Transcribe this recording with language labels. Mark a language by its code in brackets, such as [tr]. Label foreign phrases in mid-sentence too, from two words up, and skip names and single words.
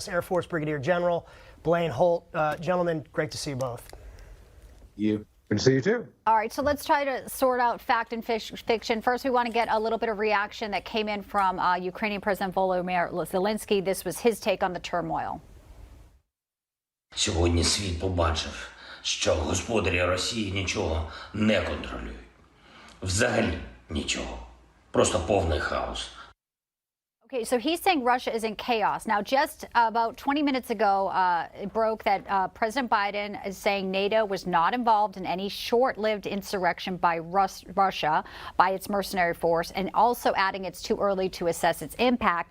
[en] Air Force Brigadier General Blaine Holt. Gentlemen, great to see you both. Good to see you too. All right, so let's try to sort out fact and fiction. First, we want to get a little bit of reaction that came in from Ukrainian President Volodymyr Zelensky. This was his take on the turmoil. [uk] Сьогодні світ побачив, що господарі Росії нічого не контролюють. Взагалі нічого. Просто повний хаос. [en] Okay, so he's saying Russia is in chaos. Now, just about 20 minutes ago, it broke that President Biden is saying NATO was not involved in any short-lived insurrection by Russia, by its mercenary force, and also adding it's too early to assess its impact.